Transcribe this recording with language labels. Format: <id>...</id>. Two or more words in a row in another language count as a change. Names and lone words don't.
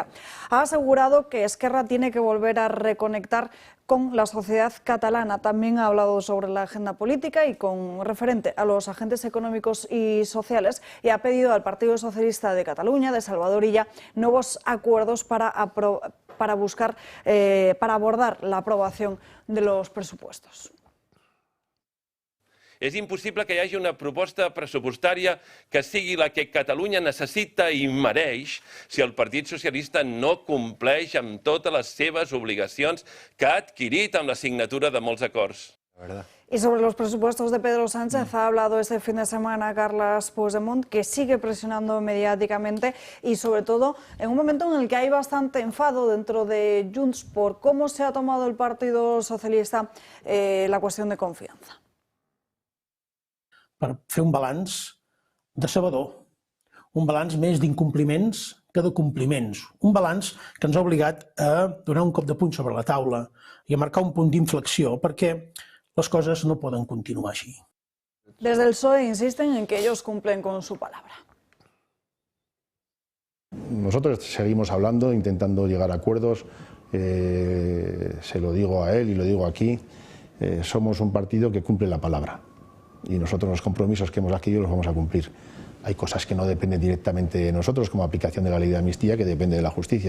<es>Ha asegurado que Esquerra tiene que volver a reconectar con la sociedad catalana. También ha hablado sobre la agenda política y con referente a los agentes económicos y sociales y ha pedido al Partido Socialista de Cataluña, de Salvador Illa, nuevos acuerdos para abordar la aprobación de los pressupostos.</es> <ca>És impossible que hi hagi una proposta pressupostària que sigui la que Catalunya necessita i mereix si el Partit Socialista no compleix amb totes les seves obligacions que ha adquirit amb la signatura de molts acords.</ca> <es>Y sobre los presupuestos de Pedro Sánchez ha hablado este fin de semana Carles Puigdemont, que sigue presionando mediáticamente y sobre todo en un momento en el que hay bastante enfado dentro de Junts por cómo se ha tomado el Partido Socialista la cuestión de confianza.</es> <ca>Per fer un balanç decebedor, un balanç més d'incompliments que de compliments, un balanç que ens ha obligat a donar un cop de puny sobre la taula i a marcar un punt d'inflexió perquè les coses no poden continuar així.</ca> <es>Desde el PSOE insisten en que ellos cumplen con su palabra. Nosotros seguimos hablando, intentando llegar a acuerdos, se lo digo a él y lo digo aquí, somos un partido que cumple la palabra. Y nosotros los compromisos que hemos adquirido los vamos a cumplir. Hay cosas que no dependen directamente de nosotros, como aplicación de la ley de amnistía, que depende de la justicia.</es>